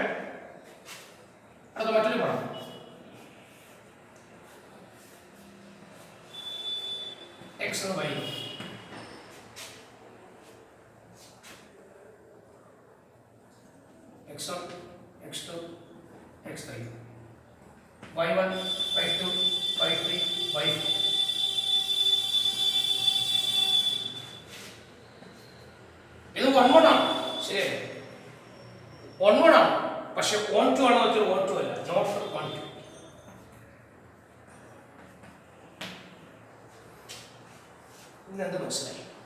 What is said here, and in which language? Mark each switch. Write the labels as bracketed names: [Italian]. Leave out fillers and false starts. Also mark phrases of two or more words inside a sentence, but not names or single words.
[Malayalam] അത് മറ്റൊരു പടം. x and y x1 x2 x3 y1 y2 y3 y4. ഇത് 1 1 ആണ്. ശരി, 1 1 ആണ്. പക്ഷെ 1 2 ആണെന്ന് വെച്ചാൽ 1 2 അല്ല, നോട്ട് 1 2. എന്ത് മനസ്സിലായി?